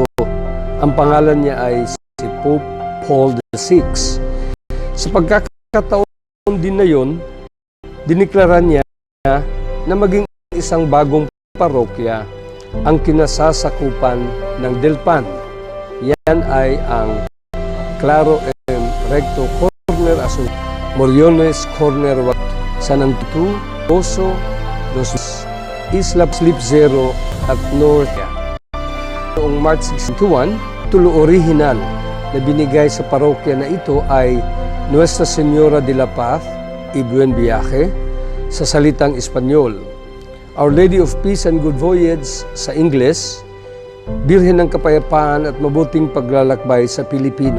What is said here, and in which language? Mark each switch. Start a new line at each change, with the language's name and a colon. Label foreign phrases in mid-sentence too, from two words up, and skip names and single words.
Filipino: Ang pangalan niya ay si Pope Paul VI. Sa pagkakataon din na yon, diniklara niya na maging isang bagong parokya ang kinasasakupan ng Dilpan. Yan ay ang Claro M. Recto Corner Azul, Moriones Corner San Antonio, Oso, Los Isla Slip Zero at North. Noong March 61, tulo original na binigay sa parokya na ito ay Nuestra Señora de la Paz y Buen Viaje sa salitang Espanyol, Our Lady of Peace and Good Voyage sa Ingles, Birhen ng Kapayapaan at Mabuting Paglalakbay sa Pilipino.